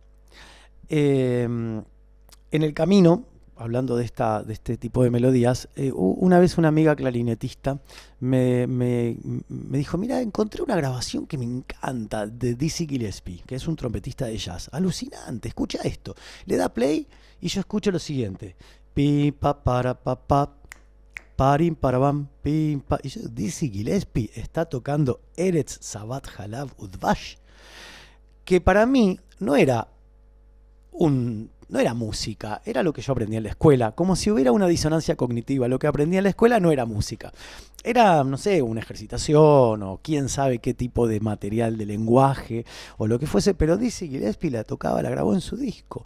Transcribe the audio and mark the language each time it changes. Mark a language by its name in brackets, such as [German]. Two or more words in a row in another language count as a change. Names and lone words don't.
[Spanish] En el camino, hablando de este tipo de melodías, una vez una amiga clarinetista me dijo, mira, encontré una grabación que me encanta de Dizzy Gillespie, que es un trompetista de jazz. Alucinante, escucha esto. Le da play y yo escucho lo siguiente. Pi, pa, para, pa, pa. Parim, parabam, pim, pa. Y yo, Dizzy Gillespie está tocando Eretz Sabat Halav Udvash, que para mí no era música, era lo que yo aprendí en la escuela, como si hubiera una disonancia cognitiva. Lo que aprendí en la escuela no era música, era, no sé, una ejercitación o quién sabe qué tipo de material de lenguaje o lo que fuese, pero Dizzy Gillespie la tocaba, la grabó en su disco.